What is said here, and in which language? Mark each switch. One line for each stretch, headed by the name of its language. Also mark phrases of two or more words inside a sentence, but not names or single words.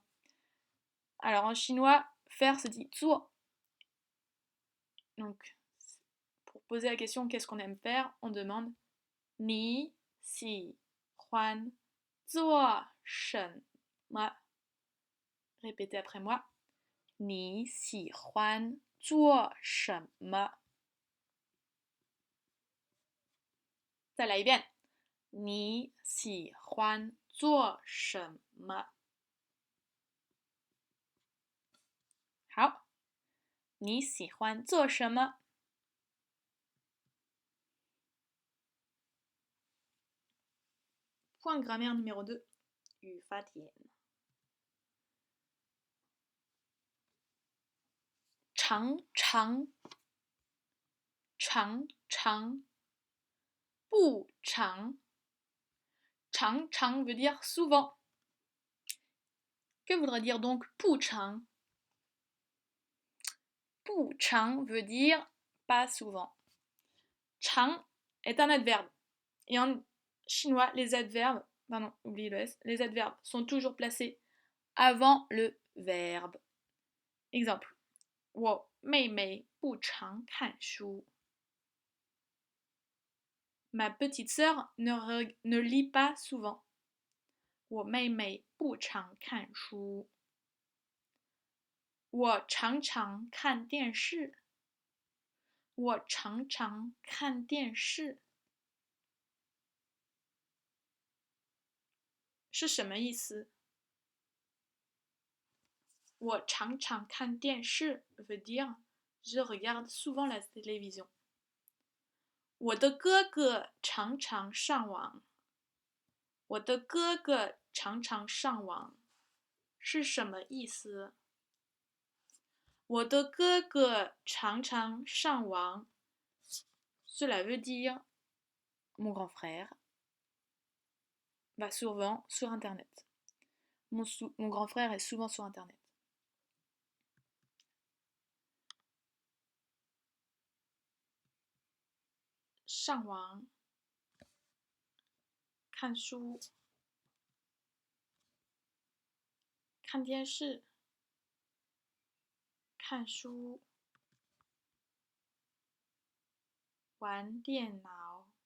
French: Alors, en chinois, faire se dit zuo. Donc, pour poser la question, qu'est-ce qu'on aime faire, on demande
Chinese: 你喜欢做什么.
French: Répétez après moi.
Chinese: 你喜欢做什么？再来一遍。你喜欢做什么？好，你喜欢做什么 ？
French: Point grammaire numéro 2.
Chinese: 语法点。常常，常常，不常。
French: 常常 veut dire souvent. Que voudrait dire donc 不常? 不常 veut dire pas souvent. 常 est un adverbe. Et en chinois, les adverbes, pardon, oubliez le S, les adverbes sont toujours placés avant le verbe. Exemple.
Chinese: 我妹妹不常看书.
French: Ma petite sœur ne lit pas souvent.
Chinese: 我妹妹不常看书。我常常看电视。我常常看电视。是什么意思？我常常看电视
French: veut dire je regarde souvent la télévision.
Chinese: 我的哥哥常常上网。我的哥哥常常上网是什么意思？我的哥哥常常上网
French: Cela veut dire mon grand frère va souvent sur Internet. Mon grand frère est souvent sur Internet.
Chinese: 上网，看书，看电视，看书，玩电脑，